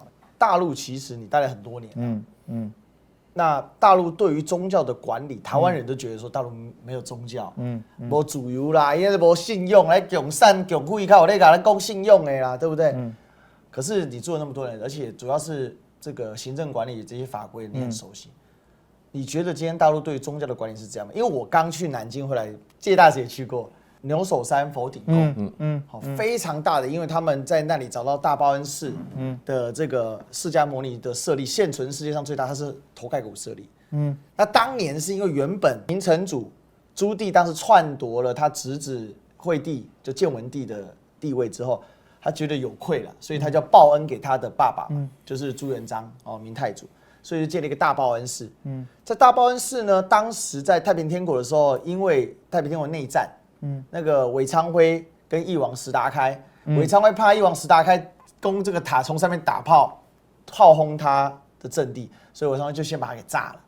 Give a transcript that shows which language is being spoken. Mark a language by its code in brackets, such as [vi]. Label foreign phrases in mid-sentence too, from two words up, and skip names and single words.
[zh] 大陸其實你待了很多年，那大陸對於宗教的管理，台灣人都覺得說大陸沒有宗教，沒自由啦，因為沒信用，來共善共富，靠我那個人講信用的啦，對不對？可是你做了那麼多年，而且主要是這個行政管理這些法規你很熟悉，你覺得今天大陸對於宗教的管理是這樣嗎？因為我剛去南京回來，介大使也去過。牛首山佛頂宮，非常大的，因為他們在那裡找到大報恩寺的這個釋迦牟尼的舍利，現存世界上最大，它是頭蓋骨舍利。那當年是因為原本明成祖朱棣當時篡奪了他侄子惠帝就建文帝的地位之後，他覺得有愧了，所以他就報恩給他的爸爸，就是朱元璋明太祖，所以就建了一個大報恩寺。在大報恩寺呢，當時在太平天國的時候，因為太平天國內戰。那個韋昌輝跟翼王石達開，韋昌輝怕翼王石達開攻這個塔，從上面打炮轟他的陣地，所以韋昌輝就先把它給炸了。